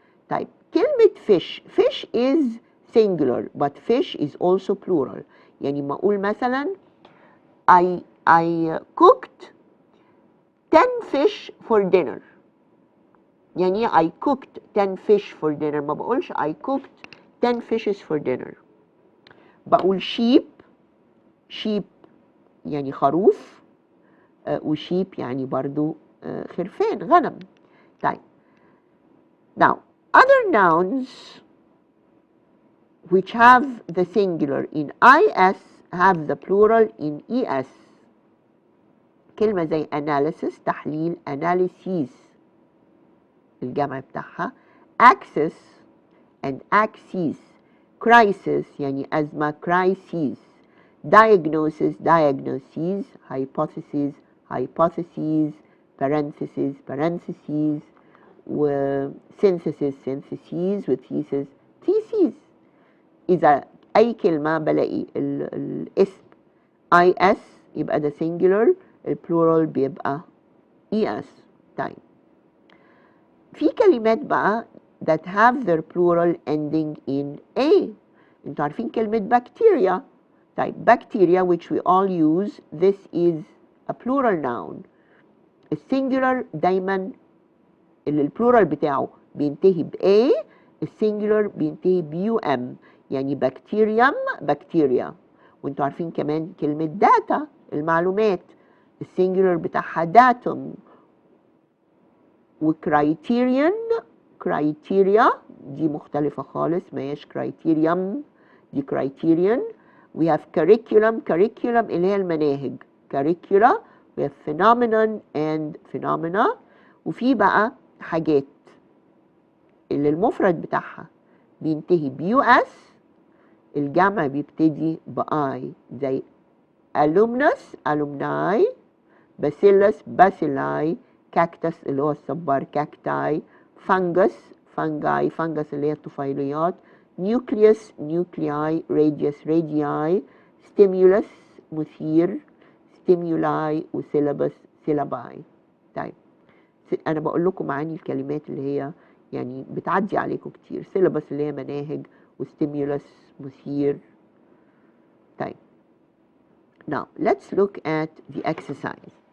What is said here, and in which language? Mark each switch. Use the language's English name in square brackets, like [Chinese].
[Arabic] طيب كلمة [English] fish is singular but fish is also plural. [Arabic] يعني ما اقول مثلا [English] I cooked 10 fish for dinner. يعني I cooked 10 fish for dinner. [Arabic] ما بقولش [English] I cooked 10 fishes for dinner. [Arabic] بقول sheep يعني خروف، وشيب يعني برضو خرفان، غنم. [English] طيب now other nouns which have the singular in is have the plural in es. [Arabic] كلمة زي analysis تحليل، analyses الجمع بتاعها، access and axes، crisis يعني أزمة، crises، diagnosis diagnoses، hypothesis hypotheses، parentheses parentheses، و synthesis syntheses، و thesis theses. إذا أي كلمة بلاقي الاسم is يبقى ده singular، البلورال بيبقى es. طيب في كلمات بقى [English] that have their plural ending in a. [Arabic] انتوا عارفين كلمة bacteria. [English] طيب bacteria which we all use, this is a plural noun. [Arabic] السنجولار دايما اللي البلورال بتاعه بينتهي ب a، السنجولار بينتهي ب um، يعني بكتيريوم بكتيريا. وانتوا عارفين كمان كلمة داتا المعلومات، السنجولار بتاعها داتوم. وكرايتيريان كرايتيريا دي مختلفة خالص، ما هيش كرايتيريوم، دي كرايتيريان. [English] we have curriculum curriculum [Arabic] اللي هي المناهج [English] curricula، we have phenomenon and phenomena. [Arabic] وفي بقى حاجات اللي المفرد بتاعها بينتهي ب us، الجمع بيبتدي ب I، زي alumnus alumni، bacillus bacilli، cactus اللي هو الصبار cacti، fungus fungi fungus اللي هي الطفيليات، nucleus nuclei، radius radii، stimulus مثير، stimuli، وsyllabus syllabi. طيب انا بقول لكم معاني الكلمات اللي هي يعني بتعدي عليكم كتير، syllabus اللي هي مناهج، وstimulus مثير. [English] طيب now let's look at the exercise.